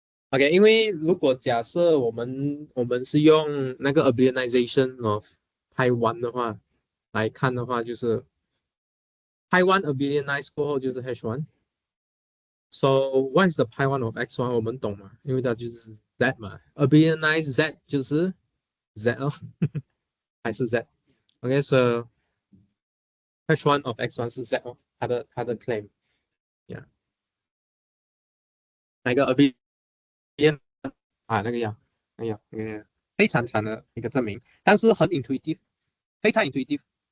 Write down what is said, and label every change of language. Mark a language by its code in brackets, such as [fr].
[zh] OK， 因为如果假设我们是用那个 abelianization of pi one 的话来看的话，就是 pi one abelianize 过后就是 h one。 [en] So what is the pi one of x one？ [zh] 我们懂吗？因为它就是 z 嘛 ，abelianize z 就是 z 哦，还是 z。OK， [en] so h one of x one [zh] 是 z 哦，它的 claim，yeah， 那个 abelian 那个呀，非常长的一个证明，但是很 intuitive， 非常 intuitive。